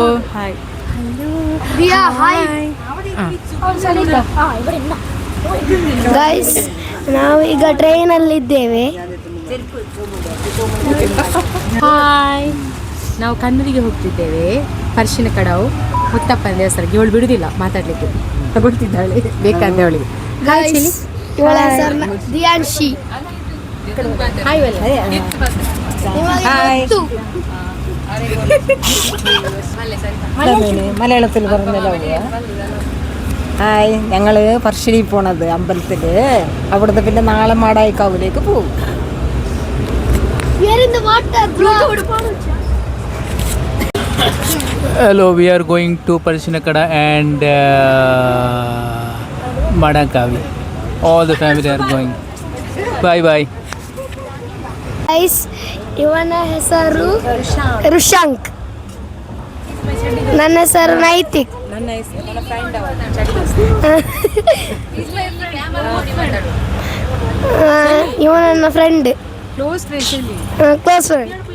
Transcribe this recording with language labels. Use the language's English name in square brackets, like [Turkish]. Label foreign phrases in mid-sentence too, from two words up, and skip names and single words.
[Kannada] ಗಾಯ್ಸ್, ನಾವು ಈಗ ಟ್ರೈನಲ್ಲಿದ್ದೇವೆ. ಹಾಯ್, ನಾವು ಕಣ್ಣೂರಿಗೆ ಹೋಗ್ತಿದ್ದೇವೆ. ಪರ್ಶಿನ ಕಡವು ಮುತ್ತಪ್ಪನ ದೇವಸ್ಥಾನಕ್ಕೆ. ಇವಳು ಬಿಡುದಿಲ್ಲ ಮಾತಾಡ್ಲಿಕ್ಕೆ, ತಗೊಳ್ತಿದ್ದಾಳೆ ಬೇಕಂತ ಅವಳಿಗೆ. ಗಾಯ್ಸ್, ಇವಳ ಹೆಸರು ದಿಯಾನ್ಶಿ. [Malayalam] മലയാളത്തിൽ പറഞ്ഞല്ലോ. ഹായ്, ഞങ്ങൾ പറശ്ശിനി പോണത് അമ്പലത്തിൽ. അവിടുന്ന് പിന്നെ നാളെ മാടായിക്കാവിലേക്ക് പോകും. [English] Hello, we are going to Parshinakada and Madakavi. All the family are going. Bye bye. [Kannada] ಗೈಸ್, ಇವನ ಹೆಸರು ರುಶಾಂಕ್. ನನ್ನ ಹೆಸರು ನೈತಿಕ್. ಇವ ನನ್ನ ಫ್ರೆಂಡ್, [English] close friend.